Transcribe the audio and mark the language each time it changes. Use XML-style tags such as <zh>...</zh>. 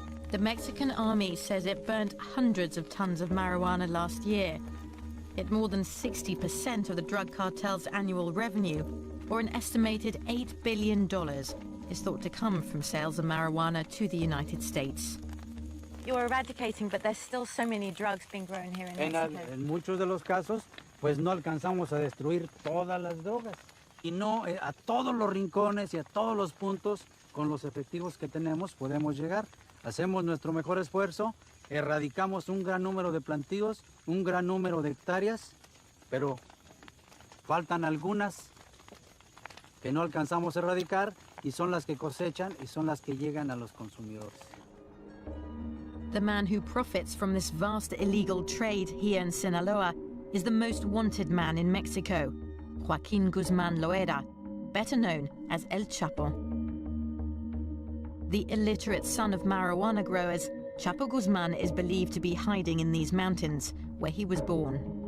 <en>The Mexican army says it burned hundreds of tons of marijuana last year. Yet more than 60% of the drug cartel's annual revenue, or an estimated $8 billion, is thought to come from sales of marijuana to the United States. You're eradicating, but there's still so many drugs being grown here in Mexico.</en> <es>En muchos de los casos, pues no alcanzamos a destruir todas las drogas. Y no a todos los rincones y a todos los puntos con los efectivos que tenemos podemos llegar. Hacemos nuestro mejor esfuerzo, erradicamos un gran número de plantíos, un gran número de hectáreas, pero faltan algunas que no alcanzamos a erradicar y son las que cosechan y son las que llegan a los consumidores.</es> <en>The man who profits from this vast illegal trade here in Sinaloa is the most wanted man in Mexico, Joaquin Guzman Loera, better known as El Chapo. The illiterate son of marijuana growers, Chapo Guzman is believed to be hiding in these mountains, where he was born.</en>